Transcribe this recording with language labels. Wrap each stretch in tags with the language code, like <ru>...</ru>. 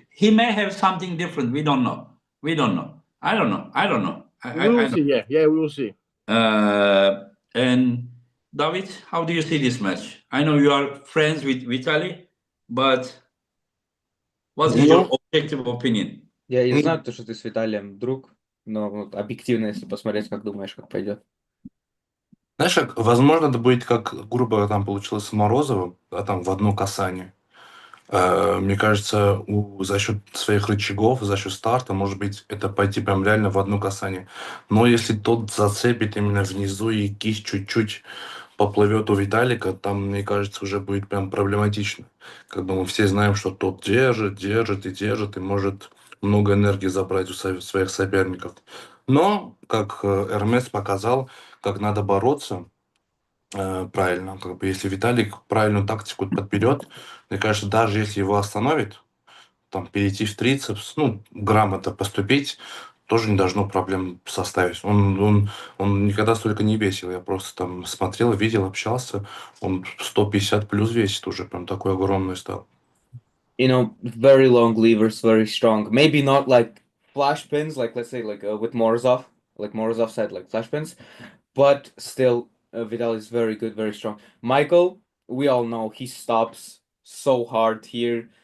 <en>He may have something different. We don't know. We don't know. I don't know. I don't know. We will see. Yeah, we will see. And David, how do you see this match? I know you are friends with Vitali, but what's your objective opinion?</en> <ru>Я и знаю, что ты с Виталием друг, но вот объективно, если посмотреть, как думаешь, как пойдет. Знаешь, возможно, это будет как, грубо говоря, там получилось с Морозовым, да, там в одно касание. Мне кажется, за счет своих рычагов, за счет старта, может быть, это пойти прям реально в одно касание. Но если тот зацепит именно внизу и кисть чуть-чуть поплывет у Виталика, там, мне кажется, уже будет прям проблематично. Как бы мы все знаем, что тот держит и может много энергии забрать у своих соперников. Но, как Эрмес показал, как надо бороться правильно. Как бы если Виталик правильную тактику подберет, мне кажется, даже если его остановит, там перейти в трицепс, ну, грамотно поступить, тоже не должно проблем составить. Он никогда столько не весил. Я просто там смотрел, видел, общался. Он 150 плюс весит уже, прям такой огромный стал.</ru> <en>You know, very long levers, very strong. Maybe not like flash pins, like let's say like with Morozov, like Morozov said, like flash pins, but still, Vidal is very good, very strong. Michael, we all know he stops so hard here.</en>